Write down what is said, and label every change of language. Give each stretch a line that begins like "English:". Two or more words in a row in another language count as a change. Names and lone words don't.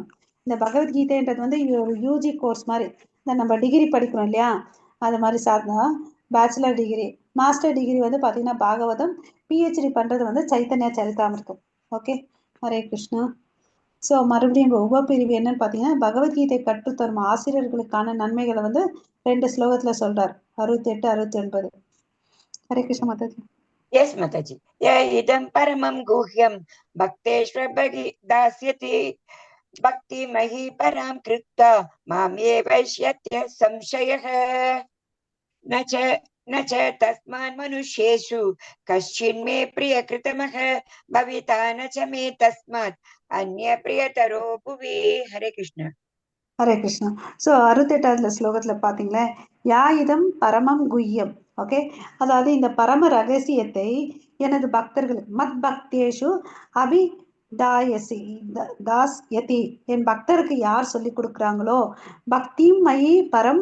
Tamil: இந்த பகவத்கீதைன்றது வந்து ஒரு
English: UG course
Tamil: மாதிரி. இந்த நம்ம டிகிரி படிக்கிறோம் இல்லையா, அது மாதிரி சார்ந்தா
English: bachelor degree, master degree
Tamil: வந்து பார்த்தீங்கன்னா பாகவதம், பிஹெச்டி பண்ணுறது வந்து சைத்தன்ய சரிதாமிரதம். ஓகே, ஹரே கிருஷ்ணா. ஸோ மறுபடியும் உபப்பிரிவு என்னன்னு பார்த்தீங்கன்னா, பகவத்கீதை கற்றுத்தரும் ஆசிரியர்களுக்கான நன்மைகளை வந்து 2 ஸ்லோகத்தில் சொல்றார், 68, 69. ஹரே கிருஷ்ண மாதாஜி.
English: Yes, Mataji.
Sanskrit: य इदं परमं गुह्यं भक्तेष्वभि दास्यति भक्ति मही परां कृत्वा मामे वैश्यत्य संशयः न च तस्मान् मनुष्येषु कश्चिन्मे प्रियकृतमः भविता न च मे तस्मात् अन्य प्रियतरो भुवि. हरे कृष्ण.
Tamil: ஹரே கிருஷ்ணா. ஸோ 68வது ஸ்லோகத்துல பாத்தீங்களா,
Sanskrit: य इदं परमं गुह्यं.
Tamil: ஓகே, அதாவது இந்த பரம ரகசியத்தை எனது பக்தர்களுக்கு
Sanskrit: मत् भक्तेषु अभि दायसि दास्यति,
Tamil: என் பக்தருக்கு யார் சொல்லி கொடுக்குறாங்களோ,
Sanskrit: भक्ति मयि परम्.